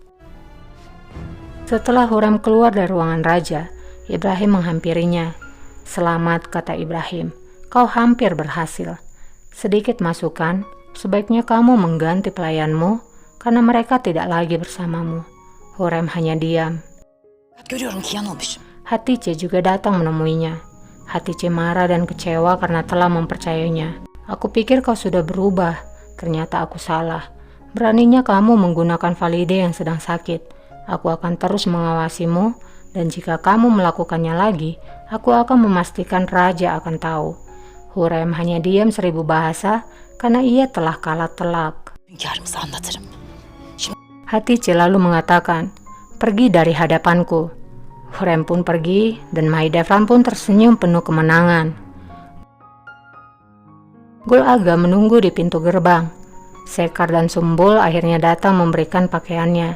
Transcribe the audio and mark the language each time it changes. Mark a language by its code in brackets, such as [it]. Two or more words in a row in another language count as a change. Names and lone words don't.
[id] Setelah Hurrem keluar dari ruangan raja, Ibrahim menghampirinya. Selamat, kata Ibrahim. Kau hampir berhasil. Sedikit masukan, sebaiknya kamu mengganti pelayanmu karena mereka tidak lagi bersamamu. Hurrem hanya diam. [tr] Görüyorum ki yanılmışım. [id] Hatice juga datang menemuinya. Hatice marah dan kecewa karena telah mempercayainya. Aku pikir kau sudah berubah. Ternyata aku salah. Beraninya kamu menggunakan Valide yang sedang sakit. Aku akan terus mengawasimu, dan jika kamu melakukannya lagi, aku akan memastikan raja akan tahu. Hurrem hanya diam 1000 bahasa karena ia telah kalah telak. [tr] Hünkârımıza anlatırım. [id] Hatice lalu mengatakan, "Pergi dari hadapanku." Hurrem pun pergi dan Mahidevran pun tersenyum penuh kemenangan. Gul Aga menunggu di pintu gerbang. Sekar dan Sumbul akhirnya datang memberikan pakaiannya.